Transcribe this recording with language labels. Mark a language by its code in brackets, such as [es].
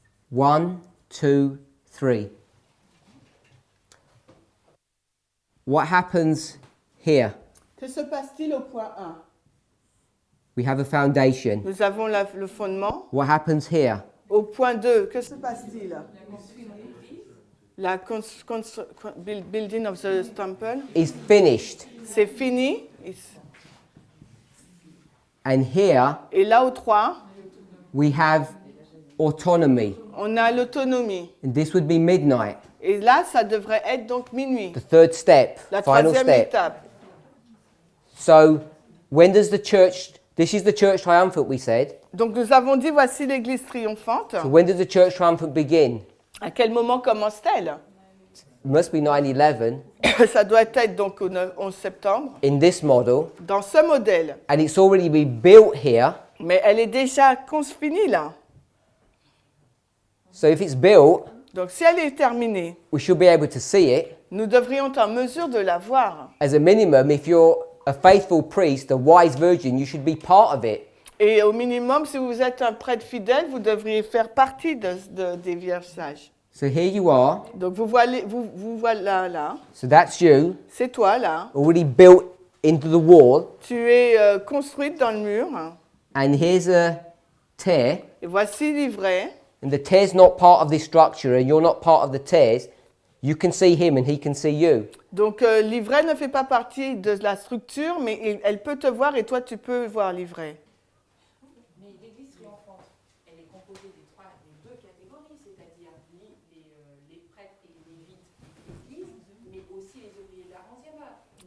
[en] 1, 2, 3. What happens here? [fr] Que se passe-t-il au point 1? [en] We have a foundation. [fr] Nous avons le fondement. [en] What happens here? [fr] Au point 2, que se passe-t-il? [en] La building of the temple. Is finished. [fr] C'est fini. [en] And here [fr] Et là, au 3, [en] we have autonomy. [fr] on a l'autonomie. [en] And this would be midnight. [fr] Et là, ça devrait être donc minuit. [en] The third step, [fr] La [en] final [fr] troisième [en] step. [fr] étape. [en] So when does the church, this is the church triumphant we said. [fr] Donc nous avons dit, voici l'église triomphante. [en] So when does the church triumphant begin? [fr] À quel moment commence-t-elle? [en] It must be 9/11 [fr] Ça doit être donc au 11 septembre. [en] in this model. [fr] Dans ce modèle. [en] And it's already been built here. [fr] Mais elle est déjà finie là. [en] So if it's built, [fr] Donc si elle est terminée, [en] we should be able to see it. [fr] nous devrions être en mesure de la voir. [en] As a minimum, if you're a faithful priest, a wise virgin, you should be part of it. [fr] Et au minimum, si vous êtes un prêtre fidèle, vous devriez faire partie des vierges sages. [en] So here you are. [fr] Donc vous voilà là. [en] So that's you, [fr] C'est toi là. [en] already built into the wall. [fr] Tu es construite dans le mur. [en] And here's a tear. [fr] Et voici l'ivraie. [en] And the tear's not part of this structure, and you're not part of the tears. You can see him and he can see you. [fr] Donc l'ivraie ne fait pas partie de la structure, mais elle peut te voir et toi tu peux voir l'ivraie. Mais l'église triomphante, elle est composée des deux catégories, c'est-à-dire les prêtres et les lévites de l'église, mais aussi les ouvriers de la 11e heure.